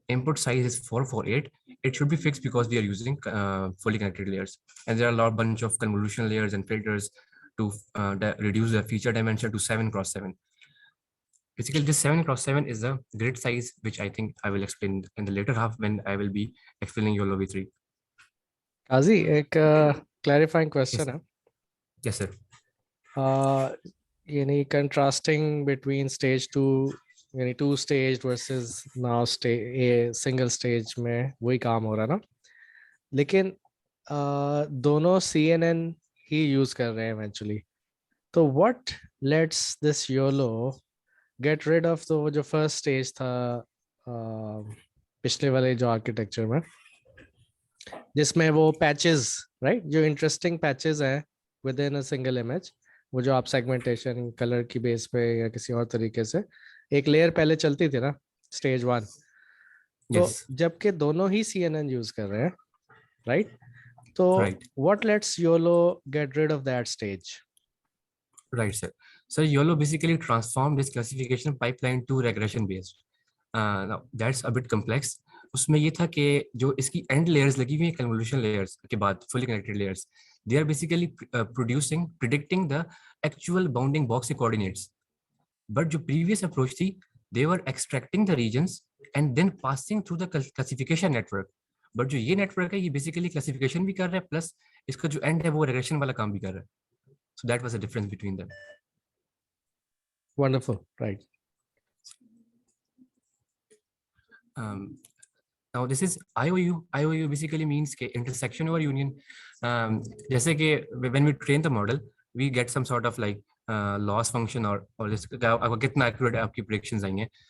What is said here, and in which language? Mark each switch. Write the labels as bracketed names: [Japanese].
[English] Input size is 448. It should be fixed because we are using fully connected layers, and there are a bunch of convolution layers and filters to reduce the feature dimension to 7 cross 7. Basically, this 7 cross 7 is a grid size, which I think I will explain in the later half when I will be explaining YOLO V3. [Hindi] Qazi, एक clarifying question है. [English] Yes, sir. [Hindi] यानी [English] contrasting between stage 2, [Hindi] यानी 2 stage [English] versus now a single stage [Hindi] में वही काम हो रहा है ना, लेकिन दोनों CNN ही use कर रहे हैं eventually. तो [English] what lets this YOLO get rid of the [Hindi] जो first stage था पिछले वाले जो architecture में, जिसमें वो पैचेस, राइट, जो इंटरेस्टिंग पैचेस हैं with in a single image, वो जो आप सेगमेंटेशन कलर की बेस पे या किसी और तरीके से एक लेयर पहले चलती थी ना स्टेज 1, तो जबकि दोनों ही CNN यूज कर रहे हैं, राइट, तो [English] What let's YOLO get rid of that stage? Right, sir. So YOLO basically transformed this classification pipeline to regression based. Now that's a bit complex. [Hindi] उसमें ये था कि जो इसकी [English] end layers [Hindi] लगी हुई हैं [English] convolution layers के बाद fully connected layers, they are basically predicting the actual bounding box coordinates. But जो previous approach थी, they were extracting the regions and then passing through the classification network. [Hindi] But जो ये network है, ये basically classification भी कर रहा है, plus इसका जो end है वो regression वाला काम भी कर रहा है. [English] So that was the difference between them. Wonderful, right. Now this is IOU. IOU basically means ke intersection over union. जैसे कि when we train the model, we get some sort of like loss function or this [Hindi] आपको कितना accurate आपकी predictions आएंगे.